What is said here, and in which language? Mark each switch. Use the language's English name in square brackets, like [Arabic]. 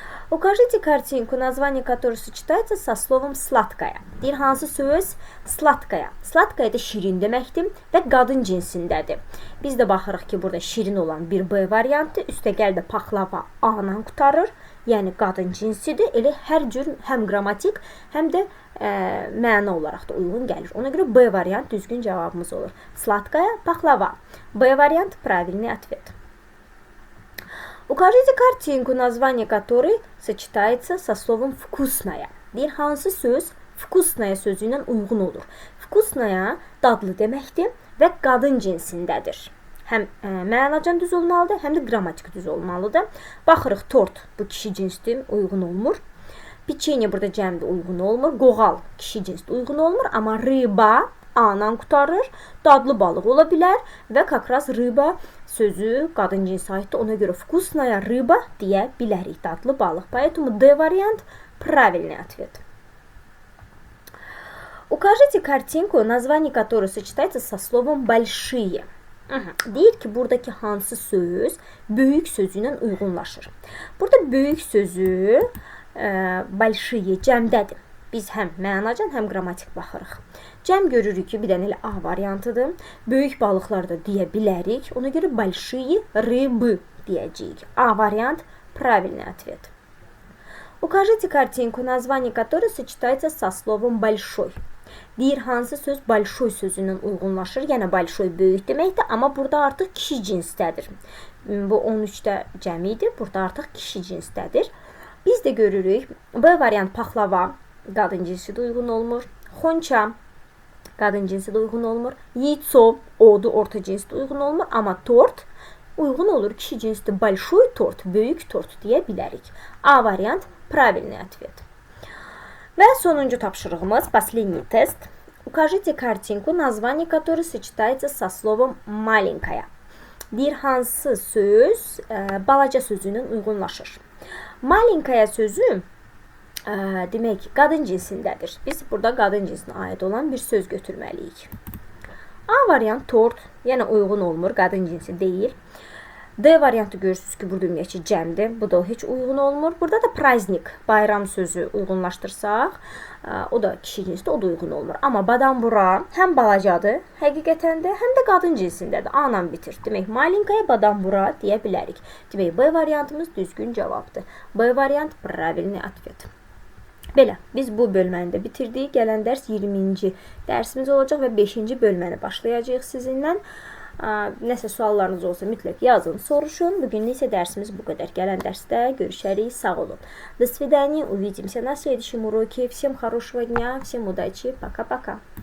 [Russian] Укажите картинку, название которой сочетается со словом сладкая. [Azerbaijani] Deyir, hansı söz sladkaya. Sladkaya da şirin deməkdir və qadın cinsindədir. Biz də baxırıq ki, burada şirin olan bir B variantı, üstəgəl də paxlava A-la qutarır. Yəni qadın cinsidir. Elə hər cür həm qrammatik, həm də məna olaraq da uyğun gəlir. Ona görə B variant düzgün cavabımız olur. Sladkaya, paxlava. [Russian] B variant правильный ответ. Укажите картинку, название которой сочетается со словом вкусная. [Azerbaijani] Deyir, hansı söz вкусная sözü ilə uyğun olur. Вкусная dadlı deməkdir və qadın cinsindədir. Həm mənacan düz olmalıdır, həm də qrammatik düz olmalıdır. Baxırıq, tort bu kişi cinsdir, uyğun olmur. Piçenya burada cəmdə uyğun olmur. Qoğal kişi cinsdə uyğun olmur, amma rıba A-la qutarır. Dadlı balıq ola bilər və kakraz rıba sözü qadın cinsə aiddir. Ona görə вкусная rıba deyə bilərik. Dadlı balıq. [Russian] Поэтому D variant правильный ответ. Укажите картинку, название которой сочетается со словом большие. [Azerbaijani] Deyir ki, buradakı hansı söz böyük sözü ilə uyğunlaşır. Burada böyük sözü большие cəmdədir. Biz həm mənacan, həm qrammatik baxırıq. Cəm görürük ki, bir dənə elə A variantıdır. Böyük balıqlar da deyə bilərik. Ona görə [Russian] большие рыбы [Azerbaijani] deyəcəyik. [Russian] A variant правильный ответ. Укажите картинку, название которой сочетается со словом большой. [Azerbaijani] Deyir, hansı söz большой sözü ilə uyğunlaşır. Yəni, большой böyük deməkdir, amma burada artıq kişi cinsdədir. Bu 13-də cəmidir, burada artıq kişi cinsdədir. Biz də görürük, B variant paxlava qadın cinsidə uyğun olmur. Xonça qadın cinsidə uyğun olmur. Yitso, odu orta cinsdə uyğun olmur, amma tort uyğun olur. Kişi cinsdə большой tort, böyük tort deyə bilərik. A variant [Russian] правильный ответ. [Azerbaijani] Və sonuncu tapşırığımız, [Russian] последний тест. Укажите картинку, название которой сочетается со словом маленькая. [Azerbaijani] Deyir, hansı söz balaca sözü ilə uyğunlaşır. Маленькая sözü demək qadın cinsindədir. Biz burada qadın cinsinə aid olan bir söz götürməliyik. A variant tort, yəni uyğun olmur, qadın cinsi deyil. D variantı görürsünüz ki, burada ümumiyyətcə cəmdir. Bu da heç uyğun olmur. Burada da praznik, bayram sözü uyğunlaşdırsaq, o da kişi cinsdə, o da uyğun olmur. Amma badambura həm balacadır, həqiqətən də, həm də qadın cinsindədir. A-la bitir. Demək, malinkaya badambura deyə bilərik. Demək, B variantımız düzgün cavabdır. B variant [Russian] правильный ответ. [Azerbaijani] Belə, biz bu bölməni də bitirdik. Gələn dərs 20-ci dərsimiz olacaq və 5-ci bölməni başlayacağıq sizinlə. Nəsə suallarınız olsa mütləq yazın, soruşun. Bugün isə dərsimiz bu qədər. Gələn dərsdə görüşərik. Sağ olun. [Russian] До свидания. Увидимся на следующем уроке. Всем хорошего дня, всем удачи. Пока-пока.